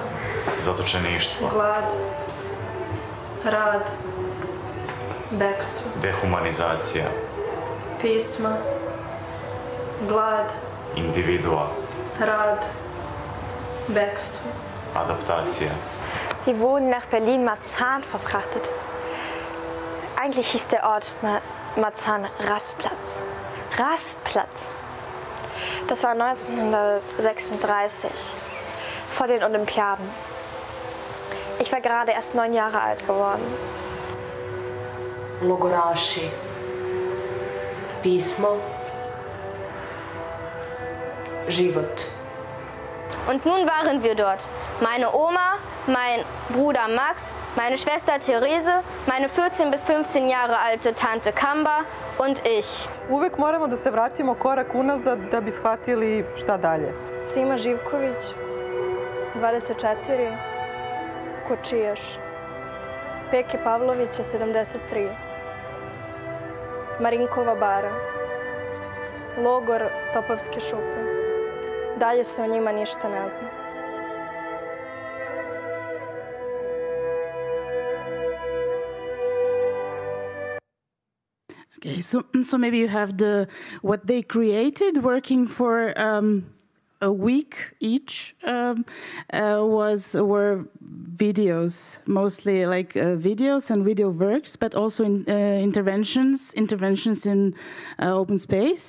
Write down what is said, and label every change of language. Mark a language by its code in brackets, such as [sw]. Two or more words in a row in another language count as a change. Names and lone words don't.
[sr] zatočeništvo, glad, rad, bekstvo. Dehumanizacija. Pisma, glad, individua, rad, bekstvo. Adaptatia. [de] Wir wurden nach Berlin-Marzahn verfrachtet. Eigentlich hieß der Ort Marzahn Rastplatz. Rastplatz. Das war 1936, vor den Olympiaden. Ich war gerade erst 9 Jahre alt geworden. [sr] Logoraši, pismo, život. [de] Und nun waren wir dort. Meine Oma, mein Bruder Max, meine Schwester Therese, meine 14 bis 15 Jahre alte Tante Kamba und ich. [sr] Uvek moramo da se vratimo korak unazad da bi shvatili šta dalje. Sima Živković, 24, Kočijaš. Peke Pavlović je 73. Marinkova bara. Logor Topovske šupe. Dalje se o njima ništa ne zna. [en] Okay, so maybe you have what they created, working for a week each, were videos, mostly like videos and video works, but also interventions in open space.